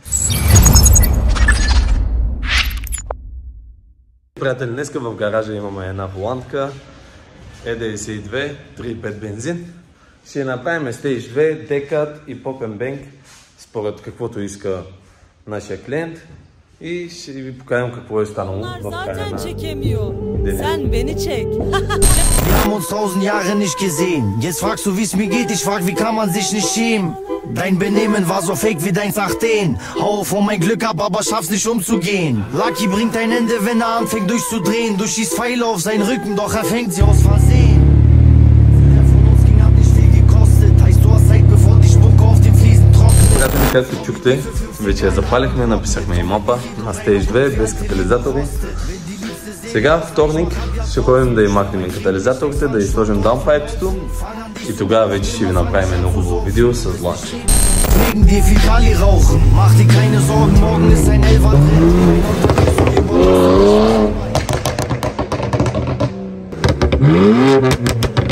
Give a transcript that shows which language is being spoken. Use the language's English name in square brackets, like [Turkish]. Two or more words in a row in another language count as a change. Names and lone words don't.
[Bulgarian] Приятели, днеска в гаража имаме една волантка E92 3.5 бензин. Ще направим Stage 2, декат и поп-н-бенк според каквото иска нашия клиент. И ще ви покажем какво е станало в края на деня. [Turkish] Sen beni çek. [German] Wir haben uns 1000 Jahre nicht gesehen. Jetzt fragst du, wie es mir geht. Ich frag, wie kann man sich nicht schämen? Dein Benehmen war so fake wie deins nach denen. Hau von mein Glück ab, aber schaff's nicht umzugehen. Lucky bringt ein Ende, wenn er anfängt durchzudrehen. Du schießt Pfeile auf seinen Rücken, doch er fängt sie aus Versehen. Der von uns ging hat nicht viel gekostet. Heißt, du hast Zeit, bevor die Spucke auf den Fliesen trocknet. [Bulgarian] Както чухте, вече я запалихме, написахме и мопа на Stage 2 без катализатори. Сега, вторник, ще ходим да махнем катализаторите, да изложим даунпайпчето и тогава вече ще ви направим едно хубаво видео с ланч. [German] Wegen dir viel Kali rauchen, mach dir keine Sorgen, morgen ist ein Elfer drin.